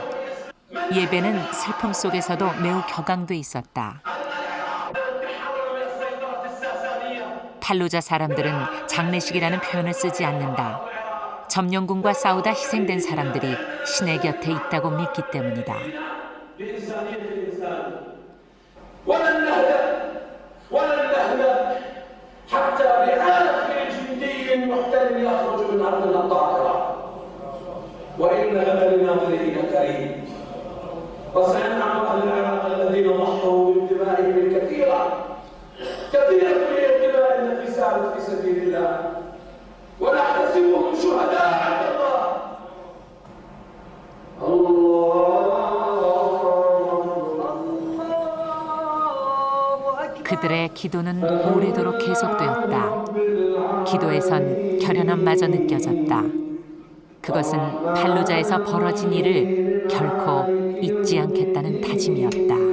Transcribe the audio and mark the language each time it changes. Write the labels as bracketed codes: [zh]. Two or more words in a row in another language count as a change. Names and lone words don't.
[ko] 예배는 슬픔 속에서도 매우 격앙돼 있었다. 팔루자 사람들은 장례식이라는 표현을 쓰지 않는다. 점령군과 싸우다 희생된 사람들이 신의 곁에 있다고 믿기 때문이다. [ar] حتى بآخر جندي محتل يخرج من أرضنا الطاهرة وإن أملنا بريء كريم وسينعم أهل العراق الذين ضحوا بدمائهم الكثيرة كثيرة هي الدماء التي سالت في سبيل الله ونحتسبهم شهداء عند الله. [ko] 그들의 기도는 오래도록 계속되었다. 기도에선 결연함마저 느껴졌다. 그것은 팔루자에서 벌어진 일을 결코 잊지 않겠다는 다짐이었다.